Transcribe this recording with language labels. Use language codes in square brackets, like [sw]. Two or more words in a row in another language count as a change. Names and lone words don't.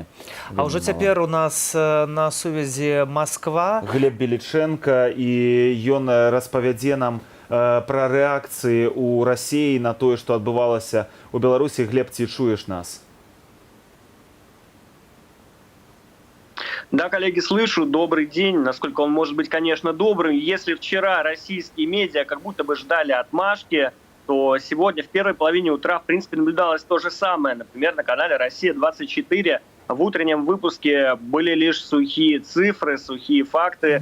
[be] А ўжо цяпер у нас на сувязі Москва. Глеб Беліченка, і ён распавядзе нам пра рэакцыі ў Расіі на тое, што адбывалася ў Беларусі. Глеб, ці чуеш нас? [ru] Да, коллеги, слышу. Добрый день. Насколько он может быть, конечно, добрым. Если вчера российские медиа как будто бы ждали отмашки, то сегодня в первой половине утра, в принципе, наблюдалось то же самое. Например, на канале «Россия-24» в утреннем выпуске были лишь сухие цифры, сухие факты.